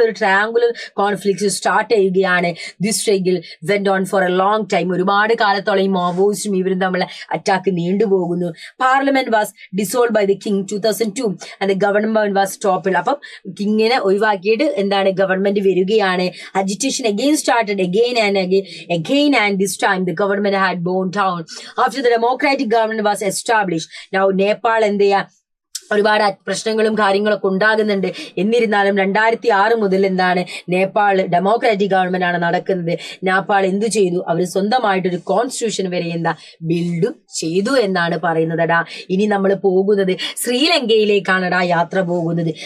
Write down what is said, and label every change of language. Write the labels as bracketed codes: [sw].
[ml] ഒരു triangular conflict start ചെയ്യുകയാണ്. [en] This struggle went on for a long time. [ml] ഒരുപാട് കാലത്തോളം ഈ മാവോയിസ്റ്റും ഇവരും തമ്മിൽ attack നീണ്ടുപോകുന്നു. [en] Parliament was dissolve by the king 2002 and the government was stopped. [ml] അപ്പം കിങ്ങിനെ ഒഴിവാക്കിയിട്ട് എന്താണ് ഗവൺമെന്റ് വരികയാണ്. [en] Agitation again started again and this time the government had borne down after the democratic government was established. [ml] Now Nepal എന്ത് ചെയ്യാ, ഒരുപാട് പ്രശ്നങ്ങളും കാര്യങ്ങളൊക്കെ ഉണ്ടാകുന്നുണ്ട്. എന്നിരുന്നാലും 2006 മുതൽ എന്താണ് നേപ്പാൾ ഡെമോക്രാറ്റിക് ഗവൺമെന്റ് ആണ് നടക്കുന്നത്. നേപ്പാൾ എന്തു ചെയ്തു, അവർ സ്വന്തമായിട്ടൊരു കോൺസ്റ്റിറ്റ്യൂഷൻ വരെ ബിൽഡ് ചെയ്തു എന്നാണ് പറയുന്നതടാ. ഇനി നമ്മൾ പോകുന്നത് ശ്രീലങ്കയിലേക്കാണടാ യാത്ര പോകുന്നത്.